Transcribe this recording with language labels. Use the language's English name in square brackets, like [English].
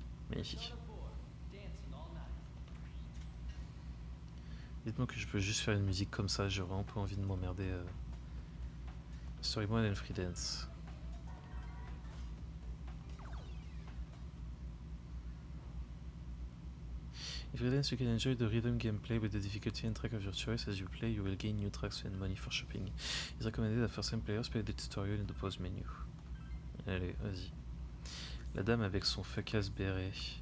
[French] Magnifique. Dites-moi que je peux juste faire une musique comme ça, j'ai vraiment pas envie de m'emmerder. [English] Story mode and free dance. If you dance, you can enjoy the rhythm gameplay with the difficulty and track of your choice. As you play, you will gain new tracks and money for shopping. It's recommended that first-time players play the tutorial in the pause menu. [French] Allez, vas-y. La dame avec son [English] fuck-ass [French] béret.